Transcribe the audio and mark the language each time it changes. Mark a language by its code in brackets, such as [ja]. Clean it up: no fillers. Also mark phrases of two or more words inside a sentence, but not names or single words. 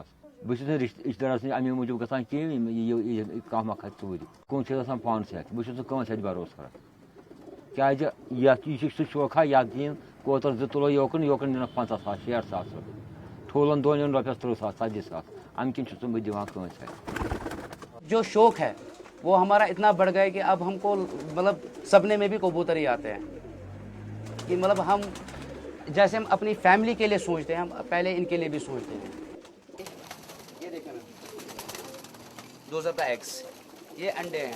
[ks] بہٕ چھُس نہٕ رِشتہٕ دارَس نِش اَمے موٗجوٗب گژھان کِہیٖنۍ کانٛہہ ما کھَسہِ ژوٗرِ. کُن چھِ گژھان پانَس ہٮ۪تھ, بہٕ چھُس نہٕ کٲنٛسہِ ہٮ۪تھ بروسہٕ کران کیٛازِ یَتھ یہِ چھُ سُہ شوقا یَتھ دِیِن کوتر 2 تُلو یوکُن نِنَکھ 50,000 60,000 رۄپیہِ, ٹھوٗلَن دۄن یِن رۄپیَس 30,000 40,000. اَمہِ کِنۍ چھُس نہٕ بہٕ دِوان کٲنٛسہِ ہٮ۪تھ. [hi] जो शौक़ है वो हमारा इतना बढ़ गया है कि अब हमको मतलब सपने में भी कबूतर ही आते हैं कि मतलब हम जैसे हम अपनी फैमिली के लिए सोचते हैं, हम पहले इनके लिए भी सोचते हैं। ये देखें ना, [en] those are the eggs, [hi] ये अंडे हैं।